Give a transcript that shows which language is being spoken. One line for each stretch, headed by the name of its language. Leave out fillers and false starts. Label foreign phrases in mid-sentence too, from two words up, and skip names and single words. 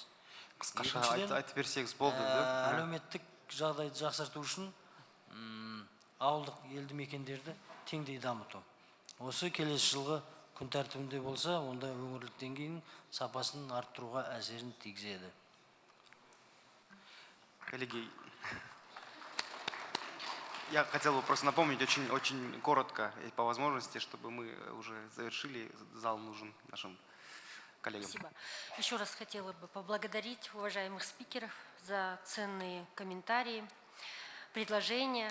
Kazakh: Қысқаша айтып берсеңіз болды. Әлеуметтік жағдайды жақсарту үшін ауылдық елді мекендерді теңдей дамыту. Осы келесі жылғы күн тәртібінде болса, онда өңірлік деңгейдің сапасын арттыруға әсерін тигізеді.
Russian: Коллеги, я хотел бы просто напомнить очень коротко и по возможности, чтобы мы уже завершили. Зал нужен нашим коллегам. Спасибо. Еще раз хотела бы поблагодарить уважаемых спикеров за ценные комментарии, предложения.